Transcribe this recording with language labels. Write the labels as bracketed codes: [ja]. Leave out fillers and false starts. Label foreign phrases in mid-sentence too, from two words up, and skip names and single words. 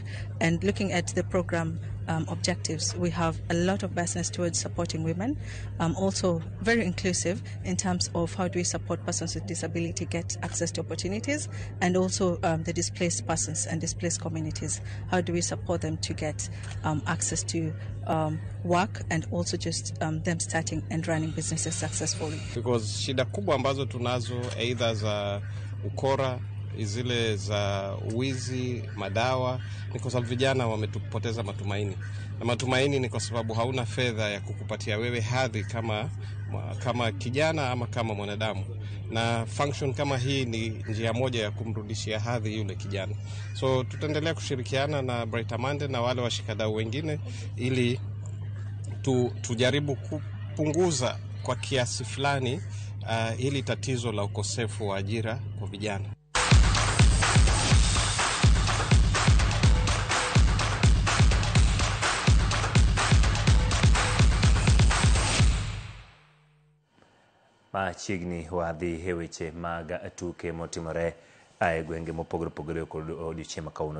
[en] And looking at the program objectives, we have a lot of business towards supporting women, also very inclusive in terms of how do we support persons with disability get access to opportunities, and also the displaced persons and displaced communities. How do we support them to get access to work and also just them starting and running businesses successfully. [sw] Because shida kubwa ambazo tunazo either za ukora, zile za wizi, madawa, ni kwa sababu vijana wametupoteza matumaini. Na matumaini ni kwa sababu hauna fedha ya kukupatia wewe hadhi kama kijana ama kama mwanadamu. Na function kama hii ni njia moja ya kumrudishia hadhi yule kijana. So tutaendelea kushirikiana na Bright Amande na wale washikadau wengine ili tujaribu kupunguza kwa kiasi fulani hili tatizo la ukosefu wa ajira kwa vijana. [luo] Machiegni wadhi heweche mag tuke motimore e gwenge mopogore opogore kod odiochieng' kawuono.